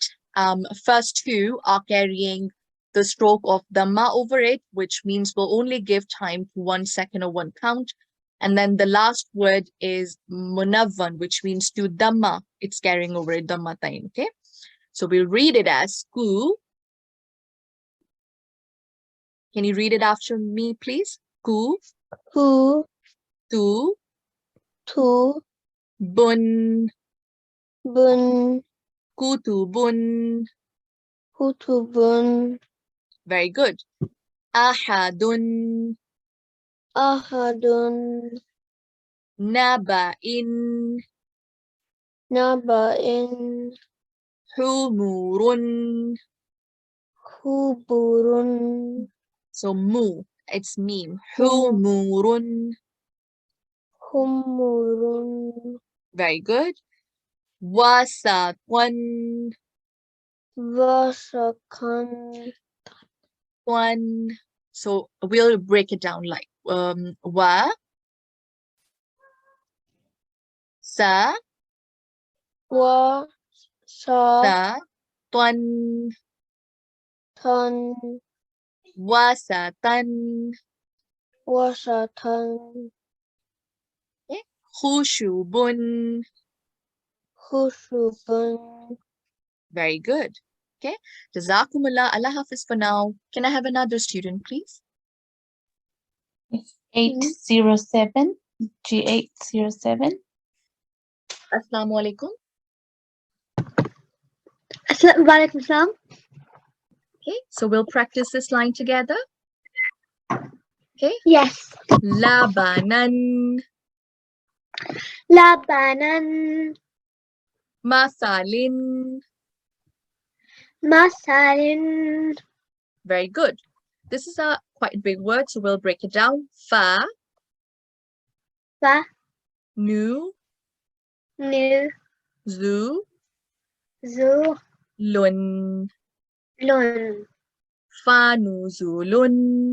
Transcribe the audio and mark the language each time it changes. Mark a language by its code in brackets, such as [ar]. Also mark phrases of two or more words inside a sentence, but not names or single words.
[en] First 2 are carrying the stroke of dhamma over it, which means we'll only give time to 1 second or 1 count. And then the last word is munavvan, which means to dhamma. It's carrying over it, dhamma time. Okay, so we'll read it as ku. Can you read it after me, please? [ar] Ku, Who. tu, To. bun, Bun. kutu, bun. Hutubun. [en] Very good. [ar] Ahadun, Ahadun. naba'in, Naba'in. humurun. Huburun. [en] So mu, it's meme. [ar] Mu. Humurun. Humurun. [en] Very good. Wasatwan, [ar] Vasakan. [en] one. So we'll break it down like wa, sa, [ar] Wa. Sa. sa, twan, Tan. wasatan, Wasatan. khushubun. Hushubun. [en] Very good. Okay. [ar] جزاكم الله. الله حافظ [en] for now. Can I have another student, please? G807. G807. [ar] السلام عليكم. وعليكم السلام. [en] Okay, so we'll practice this line together. Okay, Yes. [ar] labanan, Labanan. masalin. Masalin. [en] Very good. This is a quite big word, so we'll break it down. [ar] Fa, Fa. nu, Nu. zu, Zu. lun. Lun. Fanuzulun.